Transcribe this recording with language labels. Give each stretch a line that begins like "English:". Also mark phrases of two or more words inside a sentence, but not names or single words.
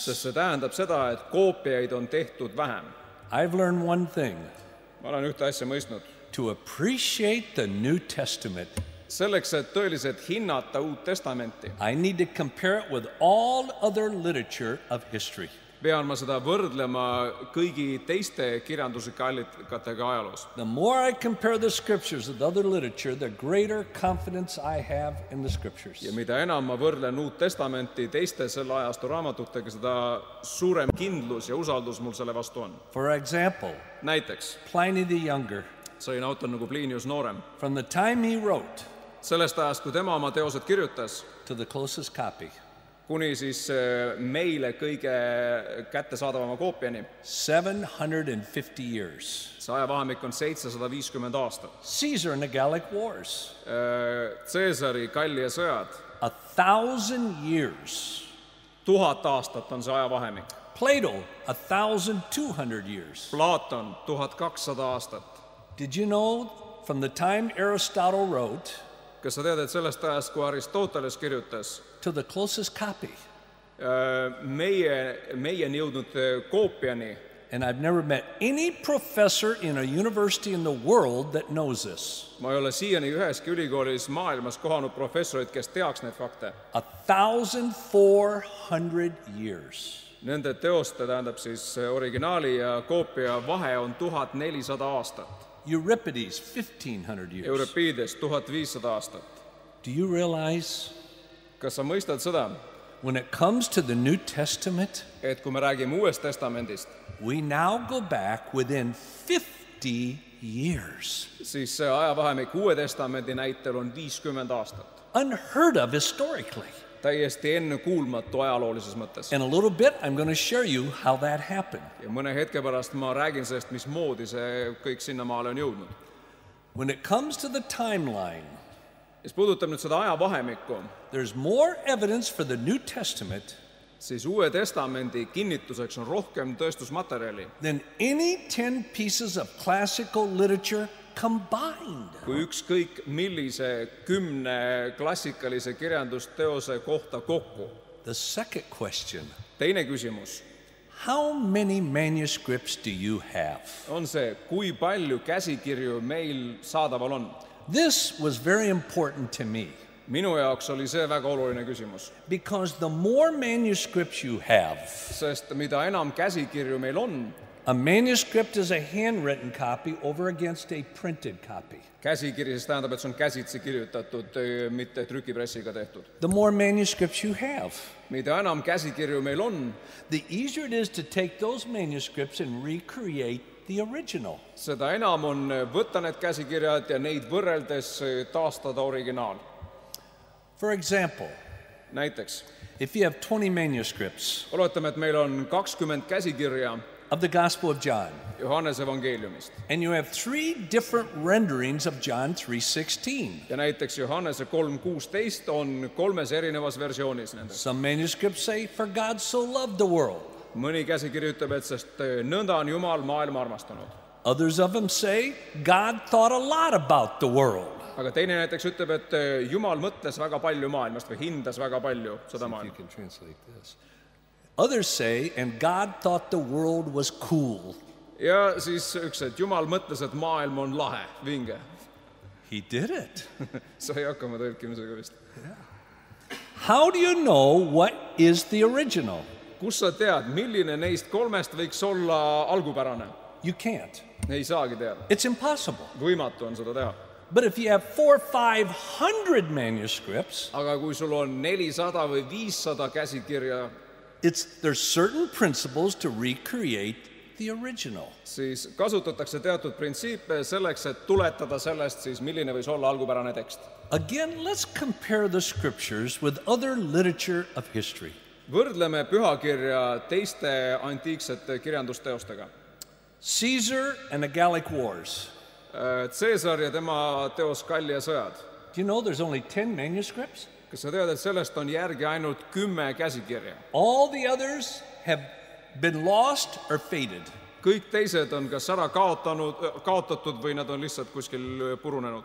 Estonian: Sest see tähendab seda, et koopiaid on tehtud vähem.
English: I've learned one thing.
Estonian: Ma olen ühte asja mõistnud.
English: To appreciate the New Testament,
Estonian: selleks, et tõeliselt hinnata Uut Testamenti,
English: I need to compare it with all other literature of history.
Estonian: Pean ma seda võrdlema kõigi teiste kirjanduslike allikatega ajaloos.
English: The more I compare the scriptures with other literature, the greater confidence I have in the scriptures.
Estonian: Ja mida enam ma võrdlen Uut Testamenti teiste selle ajastu raamatutega, seda suurem kindlus ja usaldus mul selle vastu on.
English: For example,
Estonian: näiteks
English: Pliny the Younger,
Estonian: selline autor nagu Plinius noorem,
English: from the time he wrote
Estonian: sellest ajast, kui tema oma teosed kirjutas,
English: to the closest copy,
Estonian: kuni siis meile kõige kättesaadavama koopiani,
English: 750 years.
Estonian: See ajavahemik on 750 aastat.
English: Caesar and the Gallic Wars,
Estonian: Caesari Gallia sõjad,
English: 1,000 years.
Estonian: 1000 aastat on see ajavahemik.
English: Plato, 1,200 years.
Estonian: Platon, 1200 aastat.
English: Did you know from the time Aristotle wrote
Estonian: Kas sa tead, et sellest ajast, kui Aristoteles kirjutas,
English: to the closest copy,
Estonian: meieni jõudnud koopiani,
English: and I've never met any professor in a university in the world that knows this.
Estonian: ma ei ole siiani üheski ülikoolis maailmas kohanud professorit, kes teaks neid fakte.
English: 1,400 years.
Estonian: Nende teoste, tähendab siis originaali ja koopia vahe on 1400 aastat.
English: Euripides, 1,500 years.
Estonian: Euripides, 1500 aastat.
English: Do you realize
Estonian: Kas sa mõistad seda,
English: when it comes to the New Testament,
Estonian: et kui me räägime Uuest Testamendist,
English: we now go back within 50 years.
Estonian: siis see ajavahemik Uue Testamendi näitel on 50 aastat.
English: Unheard of historically.
Estonian: Täiesti ennekuulmatu ajaloolises mõttes.
English: In a little bit, I'm going to share you how that happened.
Estonian: Ja mõne hetke pärast ma räägin sellest, mismoodi see kõik sinnamaale on jõudnud.
English: When it comes to the timeline,
Estonian: Mis puudutab nüüd seda ajavahemikku,
English: there's more evidence for the New Testament
Estonian: siis Uue Testamendi kinnituseks on rohkem tõestusmaterjali
English: than any 10 pieces of classical literature combined.
Estonian: kui ükskõik millise 10 klassikalise kirjandusteose kohta kokku.
English: The second question,
Estonian: Teine küsimus
English: how many manuscripts do you have?
Estonian: on see, kui palju käsikirju meil saadaval on.
English: This was very important to me
Estonian: Minu jaoks oli see väga oluline küsimus,
English: because the more manuscripts you have,
Estonian: sest mida enam käsikirju meil on,
English: A manuscript is a handwritten copy over against a printed copy.
Estonian: Käsikiri siis tähendab, et see on käsitsi kirjutatud, mitte trükipressiga tehtud.
English: The more manuscripts you have,
Estonian: Mida enam käsikirju meil on,
English: the easier it is to take those manuscripts and recreate the original.
Estonian: seda enam on võtta need käsikirjad ja neid võrreldes taastada originaal.
English: For example,
Estonian: Näiteks,
English: if you have 20 manuscripts
Estonian: oletame, et meil on 20 käsikirja
English: of the Gospel of John,
Estonian: Johannese evangeeliumist
English: and you have 3 different renderings of John 3:16.
Estonian: ja näiteks Johannese 3:16 on 3 erinevas versioonis nendest.
English: Some manuscripts say, "For God so loved the world."
Estonian: Mõni käsikiri ütleb, et sest nõnda on Jumal maailma armastanud.
English: Others of them say, "God thought a lot about the world."
Estonian: Aga teine näiteks ütleb, et Jumal mõtles väga palju maailmast või hindas väga palju seda
English: You
Estonian: maailma.
English: can translate this. Others say, "And God thought the world was cool."
Estonian: Ja siis üks, et Jumal mõtles, et maailm on lahe, vinge.
English: He did it.
Estonian: Sai hakkama tõlkimisega vist.
English: How do you know what is the original?
Estonian: Kus sa tead, milline neist 3 võiks olla algupärane?
English: You can't.
Estonian: Ei saagi teada.
English: It's impossible.
Estonian: Võimatu on seda teha.
English: But if you have 400 or 500 manuscripts,
Estonian: Aga kui sul on 400 või 500 käsikirja,
English: there's certain principles to recreate the original.
Estonian: siis kasutatakse teatud printsiipe selleks, et tuletada sellest siis, milline võis olla algupärane tekst.
English: Again, let's compare the scriptures with other literature of history.
Estonian: Võrdleme pühakirja teiste antiiksete kirjandusteostega.
English: Caesar and the Gallic Wars.
Estonian: Caesar ja tema teos Gallia sõjad.
English: Do you know there's only 10 manuscripts?
Estonian: Kas sa tead, et sellest on järgi ainult 10 käsikirja?
English: All the others have been lost or faded.
Estonian: Kõik teised on kas ära kaotatud või nad on lihtsalt kuskil purunenud.